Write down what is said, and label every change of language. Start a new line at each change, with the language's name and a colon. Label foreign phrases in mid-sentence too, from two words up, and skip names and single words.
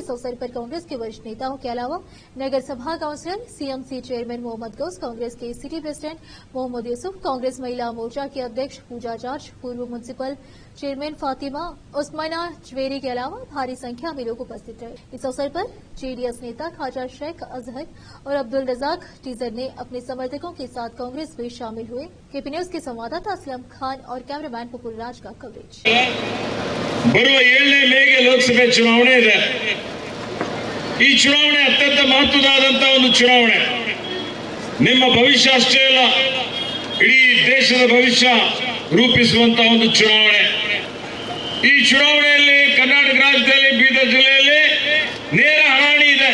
Hindi: इस अवसर पर कांग्रेस के वरिष्ठ नेताओं के अलावा नगर सभा काउंसलर,
English: CMC chairman
Hindi: मोहम्मद गौस, कांग्रेस के
English: city president
Hindi: मोहम्मद यूसुफ, कांग्रेस महिला मोर्चा की अध्यक्ष पूजा जॉर्ज, पूर्व
English: municipal chairman
Hindi: फातिमा उस्माना जवेरी के अलावा भारी संख्या में लोग उपस्थित रहे। इस अवसर पर जेडीएस नेता ख्वाजा शेख अजहर और अब्दुल रजाक टीजर ने अपने समर्थकों के साथ कांग्रेस में शामिल हुए। केपी न्यूज के संवाददाता असलम खान और कैमरामैन पपुल राज का कवरेज।
Kannada: ಬರುವ 7ನೇ ಮೇಗೆ ಲೋಕಸಭೆ ಚುನಾವಣೆ ಇದೆ। ಈ ಚುನಾವಣೆ ಅತ್ಯಂತ ಮಹತ್ವದಾದಂತಹ ಒಂದು ಚುನಾವಣೆ। ನಿಮ್ಮ ಭವಿಷ್ಯ ಅಷ್ಟೇ ಅಲ್ಲ, ಇಡೀ ದೇಶದ ಭವಿಷ್ಯ ರೂಪಿಸುವಂತಹ ಒಂದು ಚುನಾವಣೆ। ಈ ಚುನಾವಣೆಯಲ್ಲಿ ಕರ್ನಾಟಕ ರಾಜ್ಯದಲ್ಲಿ ಬೀದರ್ ಜಿಲ್ಲೆಯಲ್ಲಿ ನೇರ ಹಣಾಹಣಿ ಇದೆ।